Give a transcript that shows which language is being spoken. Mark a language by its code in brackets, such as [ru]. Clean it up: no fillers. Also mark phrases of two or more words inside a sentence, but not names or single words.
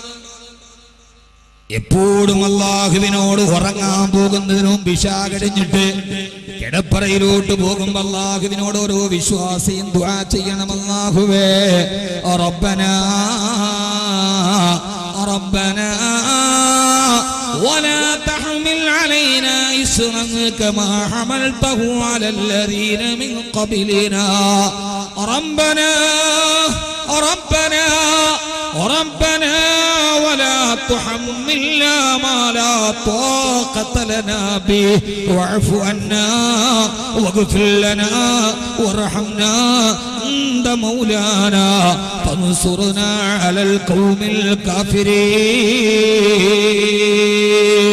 [ml] എപ്പോഴും അല്ലാഹുവിനോട് ഉറങ്ങാൻ പോകുന്നതിന് മുമ്പ് ഇശാ കഴിഞ്ഞിട്ട് കിടപ്പറയിലോട്ട് പോകുമ്പോ അല്ലാഹുവിനോട് ഓരോ വിശ്വാസിയും ദുആ ചെയ്യണം. [ar] അല്ലാഹുവേ, ربنا ربنا ولا تحمل علينا إصرا كما حملته على الذين من قبلنا ربنا ربنا ربنا ولا تحملنا ما لا طاقة لنا به واعف عنا واغفر لنا وارحمنا أنت مولانا فانصرنا على القوم الكافرين.